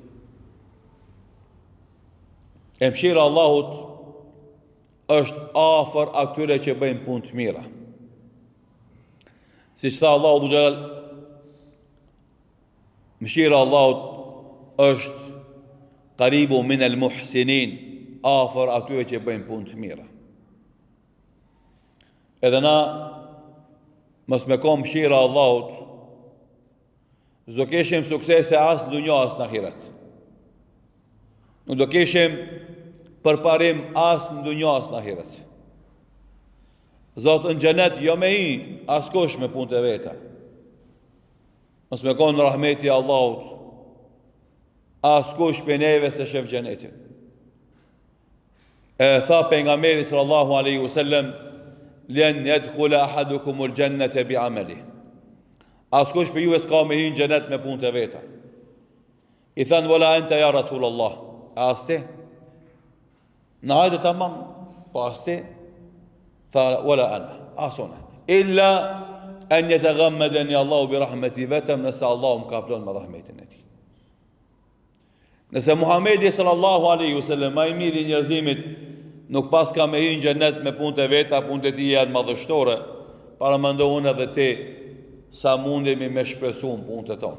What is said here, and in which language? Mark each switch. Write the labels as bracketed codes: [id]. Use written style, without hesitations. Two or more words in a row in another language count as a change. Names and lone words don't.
[sq] E mëshira e Allahut është afër atyre që bëjnë punë të mira. Siç tha Allahu [ar] ذو الجلال, [sq] mëshira e Allahut është [ar] قريب من المحسنين, [sq] afër atyre që bëjnë punë të mira. Edhe na mos me kom mëshira e Allahut, s'do keshim suksese as në dunjë as në ahiret. Nuk do keshim përparim as në dunjë as në ahiret. Zotë në xhenet jo me hi askush me punët e veta. Mos me konë në rahmeti i Allahut, askush për neve se shef xhenetin. E tha pejgamberi [ar] صلى الله عليه وسلم لن يدخل أحدكم الجنة بعمله. [sq] Askush për juve s'ka me hi në xhenet me punët e veta. I thanë, [ar] ولا أنت يا رسول الله, [sq] as ti? Në hajde të mam, po as ti? Tha, [ar] ولا أنا, [sq] asona. [ar] إلا أن يتغمدني الله برحمته, [sq] vetëm nëse Allahu më kaplon me rahmetin e tij. Nëse Muhamedi [ar] صلى الله عليه وسلم, [sq] më i miri i njerëzimit, nuk pas ka me hi në xhenet me punët e veta, punët e tij janë madhështore, para mendohun edhe ti sa mundemi me shpresu në punët e tona.